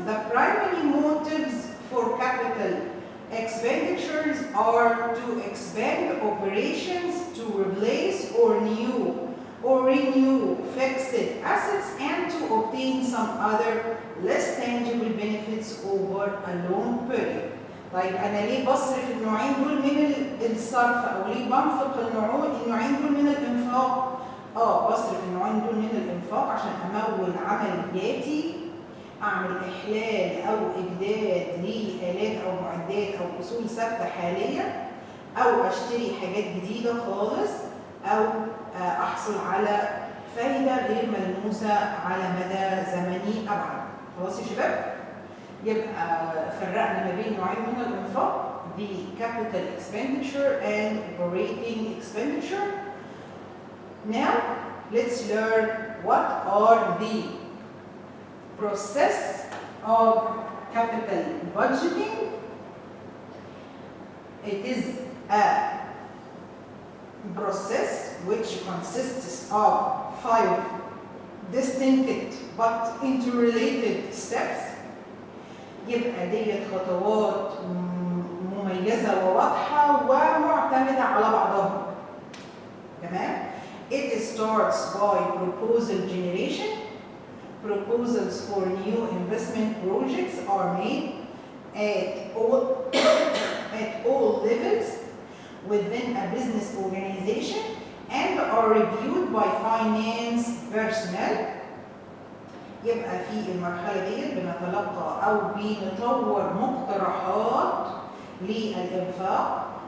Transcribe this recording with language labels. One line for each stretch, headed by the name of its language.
English: The primary motives for capital expenditures are to expand operations, to replace or renew fixed assets, and to obtain some other less tangible benefits over a long period.
Arabic: طيب أنا ليه بصرف النوعين دول من الصرف أو ليه بنفق النوعين دول من الإنفاق؟ بصرف النوعين دول من الإنفاق عشان أمول عملياتي، أعمل إحلال أو إجداد لآلات أو معدات أو أصول ثابتة حالية، أو أشتري حاجات جديدة خالص، أو أحصل على فايدة غير ملموسة على مدى زمني أبعد. خلاص يا شباب؟ يبقى فرقنا ما بين نوعين من الإنفاق: the capital expenditure and operating expenditure.
English: Now let's learn what are the process of capital budgeting. It is a process which consists of 5 distinct but interrelated steps.
Arabic: يبقى ديت خطوات مميزة وواضحة ومعتمدة على بعضها.
English: تمام؟ It starts by proposal generation. Proposals for new investment projects are made at all levels within a business organization and are reviewed by finance personnel.
Arabic: يبقى في المرحلة ديت بنتلقى أو بنطور مقترحات للإنفاق.